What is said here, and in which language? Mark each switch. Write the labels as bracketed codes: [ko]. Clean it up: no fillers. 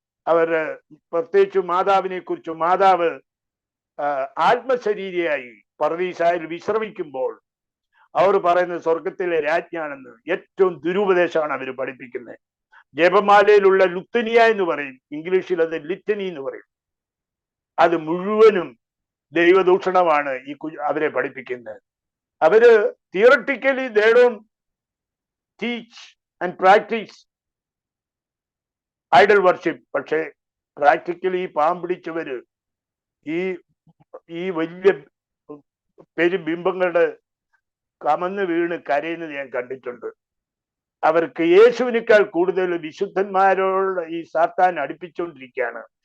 [ml] അവര് പ്രത്യേകിച്ച് മാതാവിനെ കുറിച്ച്, മാതാവ് ആത്മശരീരിയായി പർദീസായിൽ വിശ്രമിക്കുമ്പോൾ അവർ പറയുന്നത് സ്വർഗത്തിലെ രാജ്ഞാണെന്ന്. ഏറ്റവും ദുരുപദേശമാണ് അവർ പഠിപ്പിക്കുന്നത്. ജപമാലയിലുള്ള ലുത്തനിയ എന്ന് പറയും, ഇംഗ്ലീഷിൽ അത് ലിറ്റനി എന്ന് പറയും. അത് മുഴുവനും ദൈവദൂഷണമാണ് ഈ അവരെ പഠിപ്പിക്കുന്നത്. അവര് [en] Theoretically they don't teach and practice idol worship. [ml] പക്ഷെ പ്രാക്ടിക്കലി ഈ പാവം പിടിച്ചവര് ഈ വലിയ പെരുബിംബങ്ങളുടെ കമന്ന് വീണ് കരയുന്നത് ഞാൻ കണ്ടിട്ടുണ്ട്. അവർക്ക് യേശുവിനേക്കാൾ കൂടുതൽ വിശുദ്ധന്മാരോട് ഈ സാത്താൻ അടുപ്പിച്ചുകൊണ്ടിരിക്കുകയാണ്.